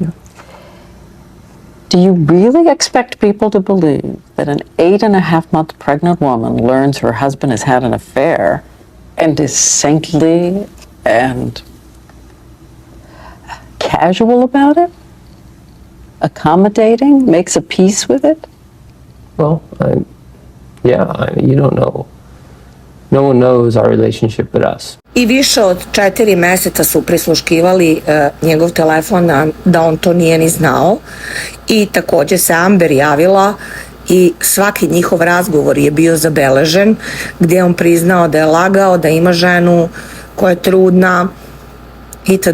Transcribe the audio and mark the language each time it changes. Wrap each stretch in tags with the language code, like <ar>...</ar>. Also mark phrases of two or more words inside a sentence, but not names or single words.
<en>Do you really expect people to believe that an 8.5-month pregnant woman learns her husband has had an affair and is saintly and casual about it? Accommodating? Makes a peace with it? Well, you don't know. No one knows our relationship but us.</en> <sr>I više od 4 meseca su prisluškivali njegov telefon da on to nije ni znao i takođe se Amber javila i svaki njihov razgovor je bio zabeležen gdje je on priznao da je lagao, da ima ženu koja je trudna itd.</sr>